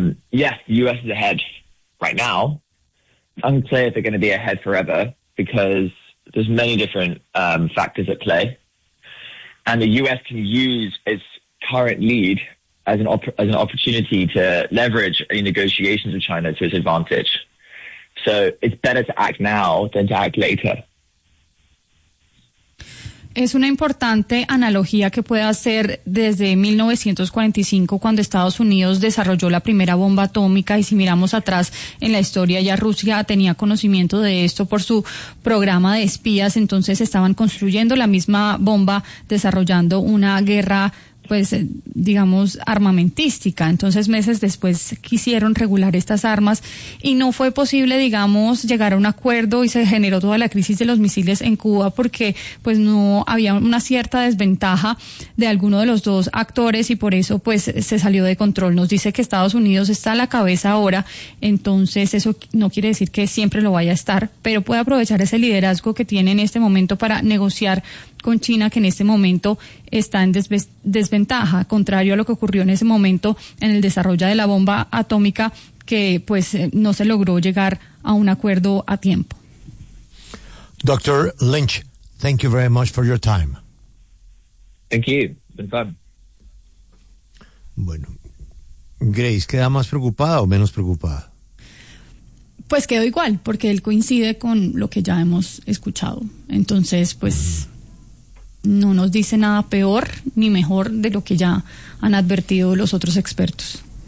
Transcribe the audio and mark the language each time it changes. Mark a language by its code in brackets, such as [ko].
[en] Yes, the U.S. is ahead right now. Unclear if they're going to be ahead forever, because there's many different factors at play. And the U.S. can use its current lead as an opportunity to leverage any negotiations with China to its advantage. So it's better to act now than to act later. [es] Es una importante analogía que puede hacer desde 1945, cuando Estados Unidos desarrolló la primera bomba atómica, y si miramos atrás en la historia, ya Rusia tenía conocimiento de esto por su programa de espías. Entonces estaban construyendo la misma bomba, desarrollando una guerra, pues digamos, armamentística. Entonces meses después quisieron regular estas armas y no fue posible, digamos, llegar a un acuerdo, y se generó toda la crisis de los misiles en Cuba, porque pues no había una cierta desventaja de alguno de los dos actores, y por eso pues se salió de control. Nos dice que Estados Unidos está a la cabeza ahora, entonces eso no quiere decir que siempre lo vaya a estar, pero puede aprovechar ese liderazgo que tiene en este momento para negociar con China, que en este momento está en desventaja, contrario a lo que ocurrió en ese momento en el desarrollo de la bomba atómica, que pues no se logró llegar a un acuerdo a tiempo. [en] Dr. Lynch, thank you very much for your time. Thank you. Been fun. [es] Bueno, Grace, ¿queda más preocupada o menos preocupada? Pues quedó igual, porque él coincide con lo que ya hemos escuchado. Entonces, pues no nos dice nada peor ni mejor de lo que ya han advertido los otros expertos.